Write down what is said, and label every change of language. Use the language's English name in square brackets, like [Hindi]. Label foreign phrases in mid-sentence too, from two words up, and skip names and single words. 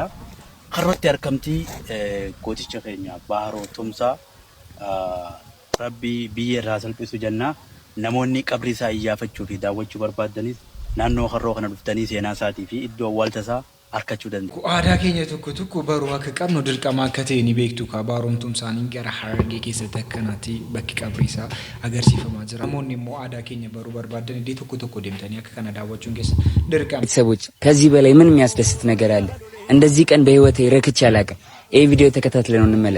[Oromo] Harrootti argamti gooticha keenya Baharoo Tumsaa rabbi biyya irraa salphisu jenna namoonni qabri isaa iyyaafachuu fi daawwachuu barbaadanis naannoo harroo kana dhuftanii seenaa isaatii fi iddoo awwaalcha isaa arkachuu danda'u. Aadaa keenya tokko baruu akka qabnu dirqama akka ta'e ni beektu ka baaromtuun isaanii gara Harargee keessatti akkanaatti bakki qabri isaa agarsiifamaa jira. Namoonni immoo aadaa keenya baruu barbaadan iddoo tokko deemtanii akka kana daawwachuun keessa dirqama. [Amharic] ቤተሰቦች ከዚህ በላይ ምን የሚያስደስት ነገር አለ? እንደዚህ ቀን በህይወቴ ረክቼ አላውቅም። ይህ ቪዲዮ ተከታትለን እንመለስ።